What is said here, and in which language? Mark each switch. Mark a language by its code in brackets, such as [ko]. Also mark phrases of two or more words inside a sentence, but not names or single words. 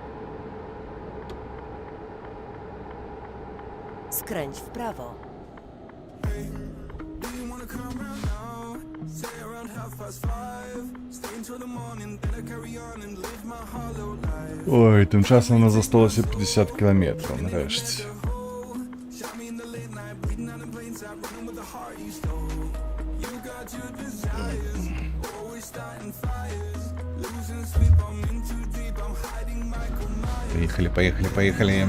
[pl] Skręć w prawo. [uk] Ой, тим часом у нас залишилося 50 кілометрів, нарешті. [ru] Поехали, поехали, поехали.